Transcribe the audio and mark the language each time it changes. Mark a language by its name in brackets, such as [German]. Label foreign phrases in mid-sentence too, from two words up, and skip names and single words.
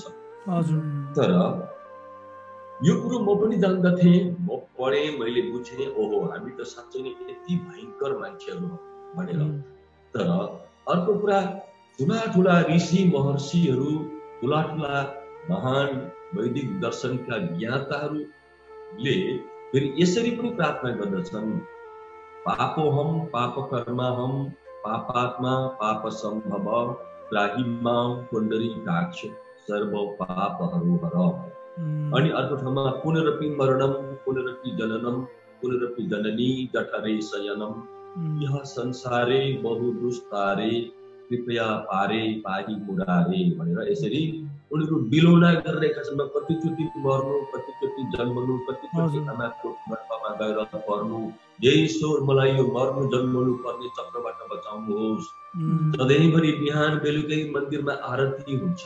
[Nepali] तर यो कुरो म पनि जान्दथे, म पढे, मैले बुझे, ओहो हामी त साँच्चै नै यति भयंकर मान्छेहरू हो भनेर। तर अर्को कुरा, ठुला ऋषि महर्षिहरू, ठुला महान वैदिक दर्शनका ज्ञाताहरूले फेरि यसरी पनि प्रार्थना गर्दछन्, [Sanskrit] पापोहम पापकर्माहम पापात्मा पाप सम्भव त्राहि मां पुण्डरीकाक्ष सर्व पापहरो हर। [Nepali] अनि अर्को ठाउँमा [Sanskrit] पुनरपि मरणम पुनरपि जननम पुनरपि जननी जठरे शयनम यह संसारे बहु दुस्तारे कृपया पारे पाही मुरारे [Nepali] भनेर यसरी उनीहरू बिलोना गरिरहेका छन्। कतिचोटि मर्नु, कतिचोटि जन्मनु, कतिचोटि आमाको गर्भमा गएर पर्नु, हे ईश्वर मलाई यो मर्नु जन्मनु पर्ने चक्रबाट बचाउनुहोस्। सधैँभरि बिहान बेलुकै मन्दिरमा आरती हुन्छ।